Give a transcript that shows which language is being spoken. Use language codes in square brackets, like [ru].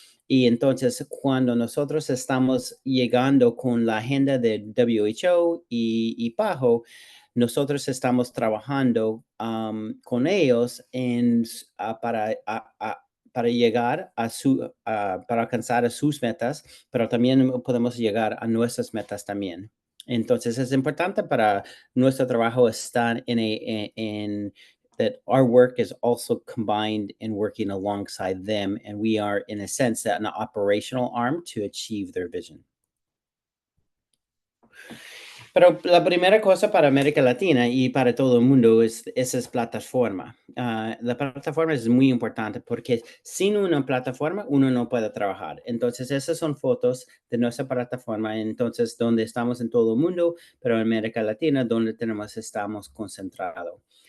[es] Y entonces, cuando nosotros estamos llegando con la agenda de WHO y PAHO, nosotros estamos trabajando con ellos para llegar para alcanzar a sus metas, pero también podemos llegar a nuestras metas también. Entonces, es importante para nuestro trabajo estar en [en] that our work is also combined and working alongside them, and we are, in a sense, an operational arm to achieve their vision. [es] Pero la primera cosa para América Latina y para todo el mundo es esa plataforma. La plataforma es muy importante porque sin una plataforma uno no puede trabajar. Entonces, esas son fotos de nuestra plataforma, entonces, donde estamos en todo el mundo, pero en América Latina, donde estamos concentrados.